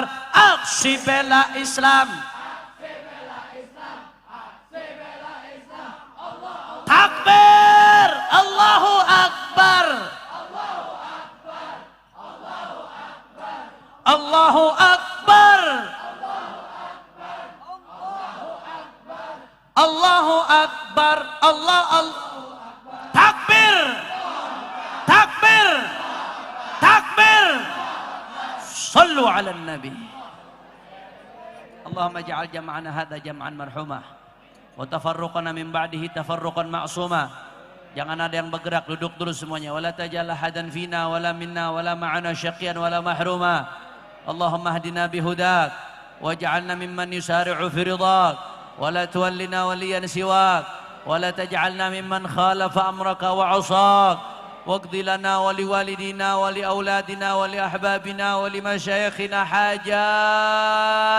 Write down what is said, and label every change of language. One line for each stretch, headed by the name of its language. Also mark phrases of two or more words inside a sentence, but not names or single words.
Indonesian: Aksi bela Islam, takbir,
Arabic: الله أكبر، الله أكبر، الله أكبر, الله تكبير، تكبير، تكبير. صلوا على النبي. اللهم اجعل جمعنا هذا جمعا مرحوما وتفرقنا من بعده تفرقا معصوما.
Indonesian: Jangan ada yang bergerak, duduk dulu semuanya.
Arabic: ولا تجعل أحدا فينا ولا منا ولا معنا شقيا ولا محروما. اللهم اهدنا بهداك واجعلنا ممن يسارع في رضاك ولا تولنا وليا سواك ولا تجعلنا ممن خالف أمرك وعصاك واقض لنا ولوالدينا ولأولادنا ولأحبابنا ولمشايخنا حاجات.